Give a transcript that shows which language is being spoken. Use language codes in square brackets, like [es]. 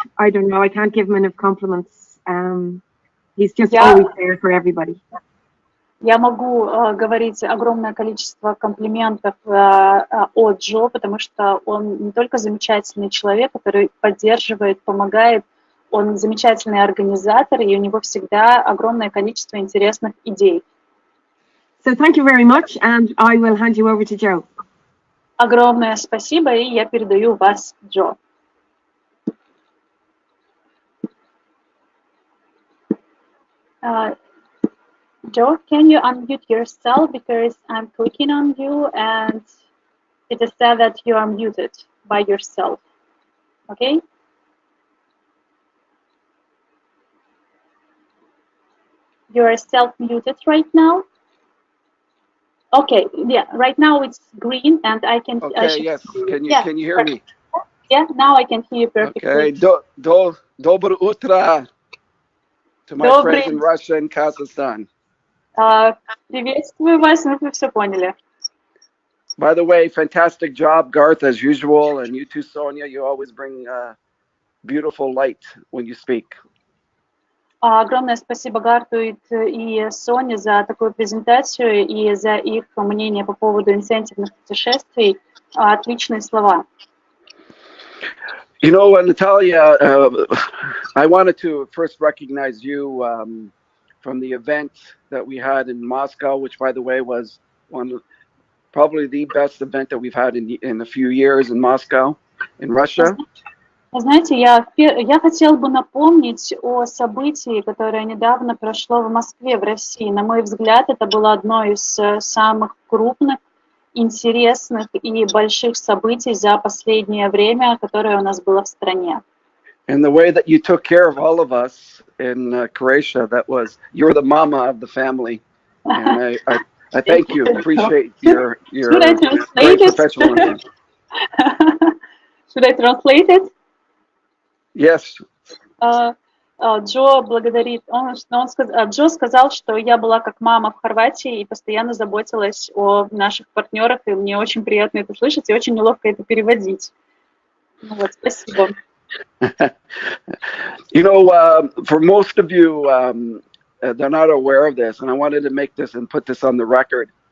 [en] I don't know, I can't give him enough compliments. He's just always there for everybody. [ru] Я могу говорить огромное количество комплиментов о Джо, потому что он не только замечательный человек, который поддерживает, помогает, он замечательный организатор, и у него всегда огромное количество интересных идей. [en] So thank you very much, and I will hand you over to Joe. [ru] Огромное спасибо, и я передаю вас Джо. [en] Joe, can you unmute yourself because I'm clicking on you and it is said that you are muted by yourself. Okay? You are self-muted right now. Okay, yeah, right now it's green and I can... Okay, yes, can you hear me? Yeah, now I can hear you perfectly. Okay, [ru] Доброе утро [en] to my friends in Russia and Kazakhstan. [ru] Приветствую вас, мы все поняли. [en] By the way, fantastic job, Garth, as usual, and you too, Sonia. You always bring beautiful light when you speak. [ru] Огромное спасибо Гарту и Соне за такую презентацию и за их мнение по поводу инцентивных путешествий. Отличные слова. [en] You know, Natalia, I wanted to first recognize you from the event that we had in Moscow, which, by the way, was probably the best event that we've had in a few years in Moscow, in Russia. [ru] Знаете, я хотела бы напомнить о событии, которое недавно прошло в Москве, в России. На мой взгляд, это было одно из самых крупных, интересных и больших событий за последнее время, которое у нас было в стране. [en] And the way that you took care of all of us in Croatia, you're the mama of the family. And I thank you, appreciate your great professionalism. Should I translate it? Yes. [ru] Джо благодарит, Джо сказал, что я была как мама в Хорватии и постоянно заботилась о наших партнерах, и мне очень приятно это слышать и очень неловко это переводить. Ну вот, спасибо. [en] You know, for most of you, they're not aware of this, and I wanted to make this and put this on the record.